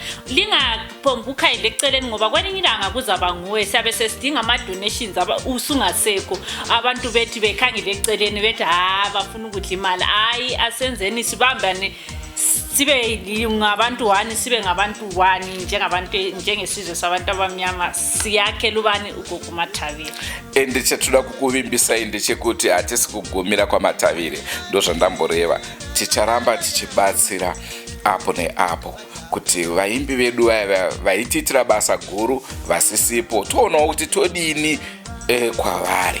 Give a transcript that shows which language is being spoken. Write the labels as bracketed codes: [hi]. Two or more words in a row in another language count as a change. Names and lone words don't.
[nd] Lingaphomba ukhayile eceleni ngoba kwelinye ilanga kuzaba nguwe siyabe sesidinga ama-donations usungasekho, abantu bethi bekhangile eceleni bethi bafuna ukudla imali. Hayi asenzeni sibambane sibe ngabantu 1 sibe ngabantu 1 njengesizwe sabantu abamnyama siyakhela ubani uGogo Matavire. [sn] Ende chathuda kukuvimbisa ende chekuti hatisikugumira kwaMatavire ndozvandamboreva, ticharamba tichibatsira apo neapo kuti vaimbi vedu vaitiitira basa guru vasisipo toonawo kuti todini kwavari.